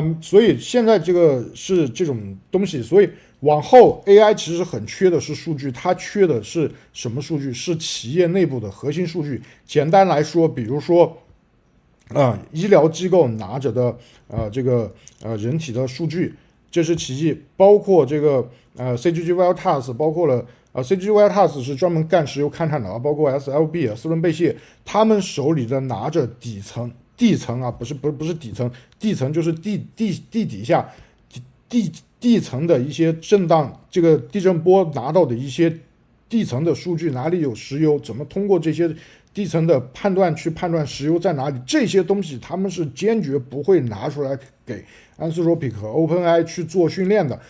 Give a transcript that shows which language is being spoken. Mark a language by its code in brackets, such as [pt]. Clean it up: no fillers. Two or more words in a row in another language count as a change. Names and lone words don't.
[zh] 所以現在這個是這種東西，所以往後 AI 其實很缺的是數據，它缺的是什麼數據？是企業內部的核心數據。簡單來說，比如說醫療機構拿着的這個人體的數據，這是其一，包括這個 CGG Veritas， 包括了CGG Veritas 是專門幹石油勘探的啊，包括 SLB 斯倫貝謝，他們手裡的拿着地層啊，不是底層，地層就是地底下地層的一些震盪，這個地震波拿到的一些地層的數據，哪裡有石油，怎麼通過這些地層的判斷去判斷石油在哪裡，這些東西他們是堅決不會拿出來給 Anthropic 和 OpenAI 去做訓練的。